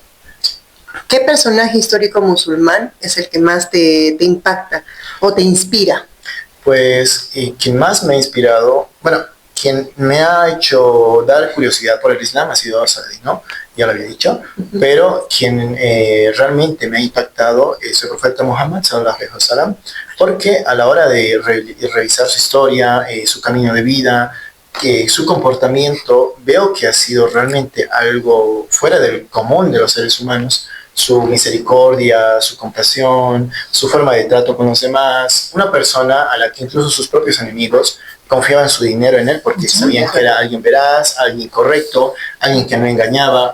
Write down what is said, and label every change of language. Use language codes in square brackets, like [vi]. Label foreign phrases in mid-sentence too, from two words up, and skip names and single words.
[es] ¿Qué personaje histórico musulmán es el que más te impacta o te inspira? Pues quien más me ha inspirado, bueno, quien me ha hecho dar curiosidad por el Islam ha sido Saladino, ya lo había dicho, pero quien realmente me ha impactado es el profeta Muhammad, [ar] صلى الله عليه وسلم, [es] porque a la hora de revisar su historia, su camino de vida, su comportamiento, veo que ha sido realmente algo fuera del común de los seres humanos. Su misericordia, su compasión, su forma de trato con los demás, una persona a la que incluso sus propios enemigos confiaban su dinero en él porque sabían que era alguien veraz, alguien correcto, alguien que no engañaba.